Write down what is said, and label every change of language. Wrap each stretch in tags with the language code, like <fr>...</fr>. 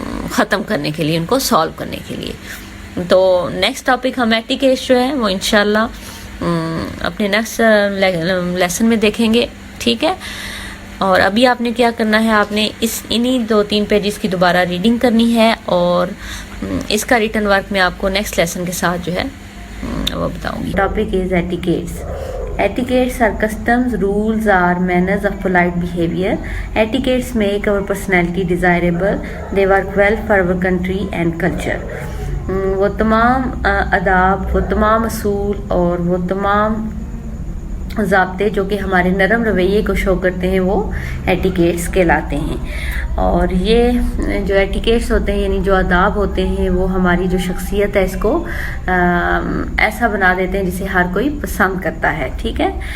<ur>ختم کرنے کے لیے، ان کو سالو کرنے کے لیے۔ تو نیکسٹ ٹاپک ہم ایٹیکیٹس جو ہے وہ انشاءاللہ اپنے نیکسٹ لیسن میں دیکھیں گے۔ ٹھیک ہے، اور ابھی آپ نے کیا کرنا ہے؟ آپ نے انہی 2-3 پیجز کی دوبارہ ریڈنگ کرنی ہے، اور اس کا ریٹن ورک میں آپ کو نیکسٹ لیسن کے ساتھ جو ہے وہ بتاؤں گی۔</ur> <en>Topic is etiquettes. Etiquettes are customs, rules or manners of polite behavior. Etiquettes make our personality desirable. They work well for our country and culture.</en> <ur>وہ تمام آداب، وہ تمام اصول اور وہ تمام ضابطے جو کہ ہمارے نرم رویے کو شو کرتے ہیں، وہ ایٹیکیٹس کہلاتے ہیں۔ اور یہ جو ایٹیکیٹس ہوتے ہیں، یعنی جو آداب ہوتے ہیں، وہ ہماری جو شخصیت ہے اس کو ایسا بنا دیتے ہیں جسے ہر کوئی پسند کرتا ہے۔ ٹھیک ہے،</ur>